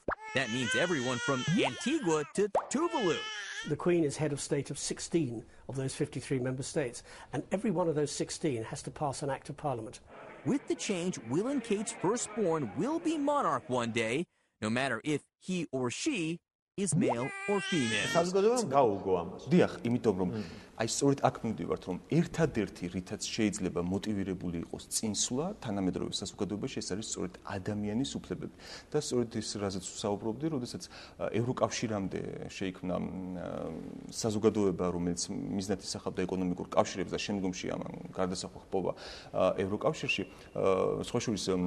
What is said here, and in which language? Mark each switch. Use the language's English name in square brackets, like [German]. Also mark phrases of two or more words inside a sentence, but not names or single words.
[English] That means everyone from Antigua to Tuvalu. The Queen is head of state of 16 of those 53 member states, and every one of those 16 has to pass an act of parliament. With the change, Will and Kate's firstborn will be monarch one day, no matter if he or she is male or female. [Georgian] დიახ, იმიტომ რომ აი სწორედ აქ მივდივართ რომ ერთადერთი რითაც შეიძლება მოტივირებული იყოს წინსვლა თანამედროვე საზოგადოებაში ეს არის სწორედ ადამიანის უფლებები და სწორედ ის რაზეც ვსაუბრობდი, როდესაც ევროკავშირამდე შეიქმნა საზოგადოება, რომელიც მიზნად ისახავდა ეკონომიკურ კავშირებს და შემდგომში ამან გარდასახვა ჰპოვა ევროკავშირში, სხვა შორის